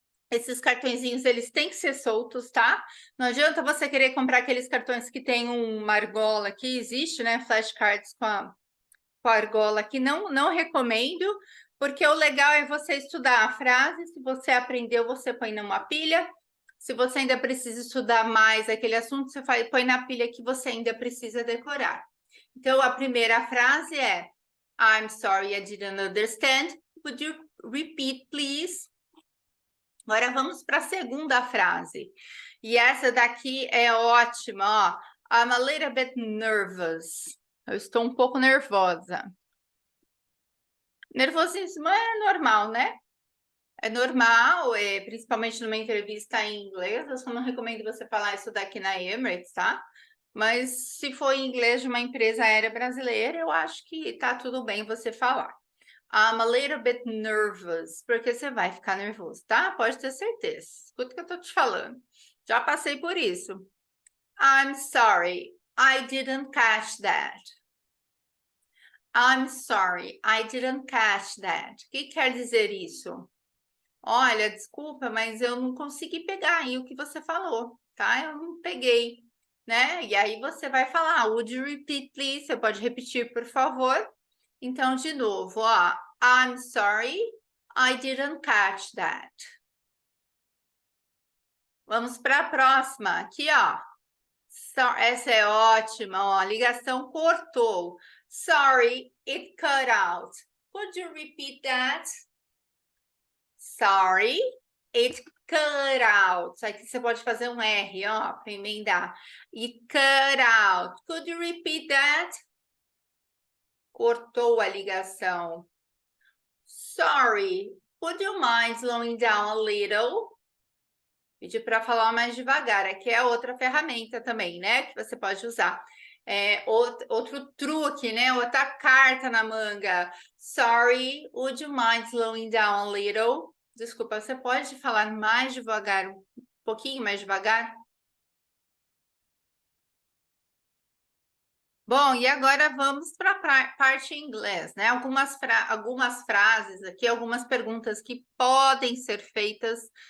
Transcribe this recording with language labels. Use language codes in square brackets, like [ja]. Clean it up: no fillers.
[pt] Esses cartõezinhos, eles têm que ser soltos, tá? Não adianta você querer comprar aqueles cartões que tem uma argola aqui, existe, né, flashcards com a argola aqui, não recomendo, porque o legal é você estudar a frase. Se você aprendeu, você põe numa pilha. Se você ainda precisa estudar mais aquele assunto, você põe na pilha que você ainda precisa decorar. Então, a primeira frase é [en] I'm sorry, I didn't understand. Would you repeat, please? [pt] Agora vamos para a segunda frase. E essa daqui é ótima, ó. [en] I'm a little bit nervous. [pt] Eu estou um pouco nervosa. Nervosismo é normal, né? É normal, principalmente numa entrevista em inglês, eu só não recomendo você falar isso daqui na Emirates, tá? Mas se for em inglês de uma empresa aérea brasileira, eu acho que tá tudo bem você falar. [en] I'm a little bit nervous, [pt] porque você vai ficar nervoso, tá? Pode ter certeza. Escuta o que eu tô te falando. Já passei por isso. [en] I'm sorry, I didn't catch that. I'm sorry, I didn't catch that. [pt] O que quer dizer isso? Olha, desculpa, mas eu não consegui pegar aí o que você falou, tá? Eu não peguei, né? E aí você vai falar, [en] would you repeat, please? [pt] Você pode repetir, por favor? Então, de novo, ó. [en] I'm sorry, I didn't catch that. [pt] Vamos para a próxima. Aqui, ó. Essa é ótima, ó. A ligação cortou. [en] Sorry, it cut out. Could you repeat that? Sorry, it cut out. [pt] Aqui você pode fazer um R, ó, para emendar. [en] It cut out. Could you repeat that? [pt] Cortou a ligação. [en] Sorry, would you mind slowing down a little? [pt] Pedi para falar mais devagar. Aqui é outra ferramenta também, né? Que você pode usar. Outro truque, né? Outra carta na manga. [en] Sorry, would you mind slowing down a little? [pt] Desculpa, você pode falar mais devagar, um pouquinho mais devagar? Bom, e agora vamos para a parte em inglês, né? Algumas frases aqui, algumas perguntas que podem ser feitas.